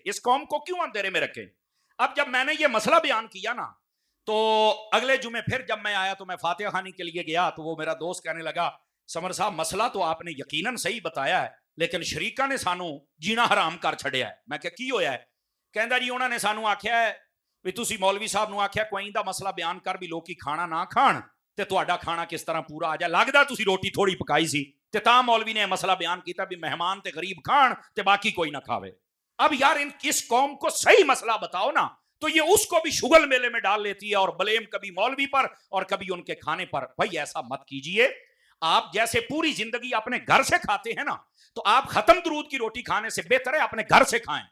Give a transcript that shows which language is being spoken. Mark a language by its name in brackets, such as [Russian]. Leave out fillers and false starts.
[Urdu] اس قوم کو کیوں اندھیرے میں رکھیں. اب جب میں نے یہ مسئلہ بیان کیا نا تو اگلے جمعے پھر جب میں آیا تو میں فاتحہ خوانی کے لیے گیا تو وہ میرا دوست کہنے لگا سمر صاحب مسئلہ تو آپ نے یقیناً صحیح بتایا ہے, لیکن [Punjabi] شریکاں نے سانو جینا حرام کر چھڑیا ہے. میں کہ کی ہویا ہے؟ کہندا جی انہوں نے سانو آکھیا ہے بھی تسی مولوی صاحب نو آکھیا کوئی دا مسئلہ بیان کر بھی لوکی کھانا نہ کھان تے تہاڈا کھانا کس طرح پورا آ جائے. لگدا تسی روٹی تھوڑی پکائی سی تے تاں مولوی نے مسئلہ بیان کیتا بھی مہمان تے غریب کھان تے باقی کوئی نہ کھاوے. [Urdu] اب یار اس قوم کو صحیح مسئلہ بتاؤ نا, تو یہ اس کو بھی شغل میلے میں ڈال لیتی ہے اور بلیم کبھی مولوی پر اور کبھی ان کے کھانے پر. بھائی ایسا مت کیجئے. آپ جیسے پوری زندگی اپنے گھر سے کھاتے ہیں نا, تو آپ ختم درود کی روٹی کھانے سے بہتر ہے اپنے گھر سے کھائیں.